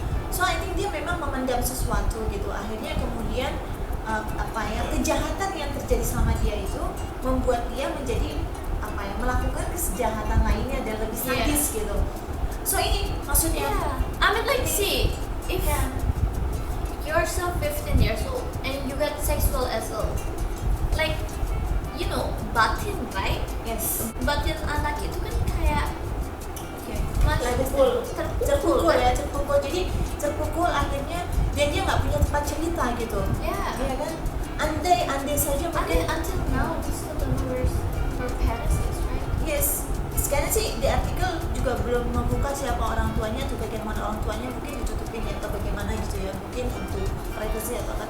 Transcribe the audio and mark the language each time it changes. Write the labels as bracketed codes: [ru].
[en] So I think [id] dia memang memendam sesuatu gitu, akhirnya kemudian kejahatan yang terjadi sama dia itu membuat dia menjadi melakukan kejahatan lainnya dan lebih sadis gitu. So ini maksudnya [en] Yeah. I mean like see, if you're still 15 years old and you got sexual assault, like you know, batin, right? yes, [id] Batin anak itu kan kayak masih terpukul ya, terpukul. Jadi terpukul akhirnya dan dia nggak punya tempat cerita gitu. [en] Yeah. [id] Ya kan? Andai saja mungkin [en] Until now, we still don't know where her parents is, right? yes. [id] Sekarang sih di artikel juga belum membuka siapa orang tuanya atau bagaimana orang tuanya, mungkin ditutupin ya atau bagaimana gitu ya, mungkin untuk privacy atau apa.